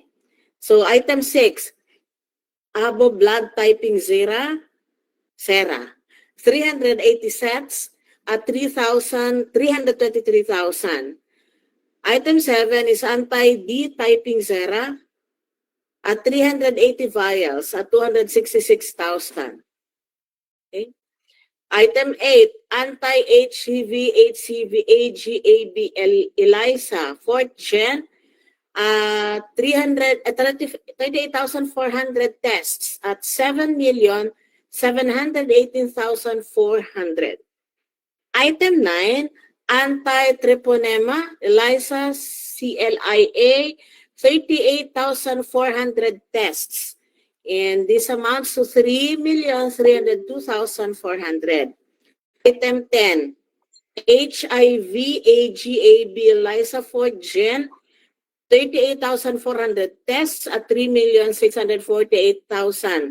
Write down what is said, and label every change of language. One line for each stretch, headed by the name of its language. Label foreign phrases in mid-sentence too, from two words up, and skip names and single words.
English: So, item 6, Abo blood typing Sera, 380 sets at 323,000. Item 7 is anti-D typing Sera, at 380 vials at 266,000. Okay. Item 8, anti-HCV, HCV, AGAB, ELISA, 4th gen, 38,400 tests at 7,718,400. Item 9, anti-treponema, ELISA, CLIA, 38,400 tests. And this amounts to 3,302,400. Item 10, HIV, AGAB, ELISA 4th gen, 38,400 tests at 3,648,000.